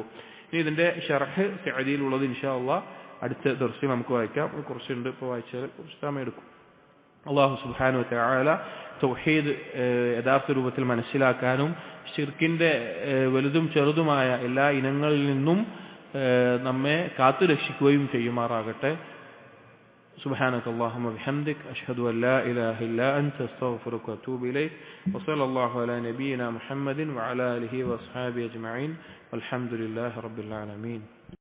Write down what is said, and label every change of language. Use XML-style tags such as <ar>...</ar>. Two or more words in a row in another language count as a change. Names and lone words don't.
<ml>ഇനി ഇതിന്റെ ശർഹ് സഅദിയിലുള്ളത്</ml> <ar>إن شاء الله</ar> <ml>അടുത്ത ദർസിൽ നമുക്ക് വായിക്കാം. കുറച്ചുണ്ട്, ഇപ്പോൾ വായിച്ചാൽ കുറച്ച് സമയം എടുക്കും.</ml> <ar>الله سبحانه وتعالى</ar> <ml>തൗഹീദ് യഥാർത്ഥ രൂപത്തിൽ മനസ്സിലാക്കാനും ശിർക്കിന്റെ വലുതും ചെറുതുമായ എല്ലാ ഇനങ്ങളിൽ നിന്നും നമ്മെ കാത്തുരക്ഷിക്കുകയും ചെയ്യുമാറാകട്ടെ.</ml> <ar>سبحانك اللهم وبحمدك أشهد أن لا إله إلا أنت أستغفرك وأتوب إليك وصلى الله على نبينا محمد وعلى آله وأصحابه أجمعين والحمد لله رب العالمين.</ar>